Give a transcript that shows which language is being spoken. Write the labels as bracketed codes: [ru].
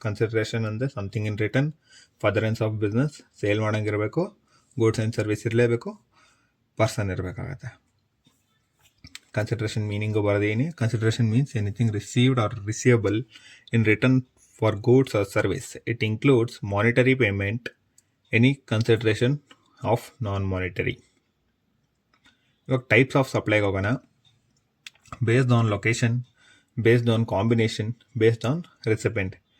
[kn] Consideration ಅಂದರೆ [en] something in return, [kn] ಫರ್ದರೆನ್ಸ್ of business sale ಮಾಡೋಂಗಿರಬೇಕು, goods and service ಇರಲೇಬೇಕು, person ಇರಬೇಕಾಗತ್ತೆ. Consideration meaning ಬರೋದೇನಿ. [en] Consideration means anything received or receivable in return for goods or service. It includes monetary payment, any consideration of non-monetary. [kn] ಇವಾಗ types of ಸಪ್ಲೈಗೆ ಹೋಗೋಣ. [en] Based on location, based on combination, based on recipient.